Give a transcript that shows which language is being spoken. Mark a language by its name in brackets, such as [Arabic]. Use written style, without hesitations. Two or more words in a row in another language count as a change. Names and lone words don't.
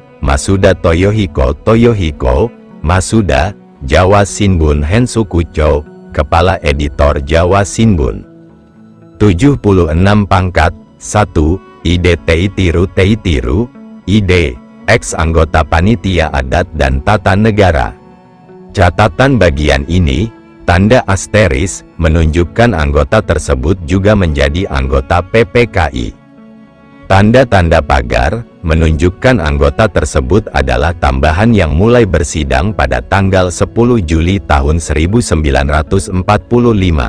[Indonesian] Masuda Toyohiko, Masuda, Jawa Shinbun Hensukucho, Kepala Editor Jawa Shinbun. 76 pangkat. 1. Ide Teitiru, Ide, ex-anggota Panitia Adat dan Tata Negara. Catatan bagian ini, tanda asteris, menunjukkan anggota tersebut juga menjadi anggota PPKI. Tanda-tanda pagar, menunjukkan anggota tersebut adalah tambahan yang mulai bersidang pada tanggal 10 Juli tahun 1945.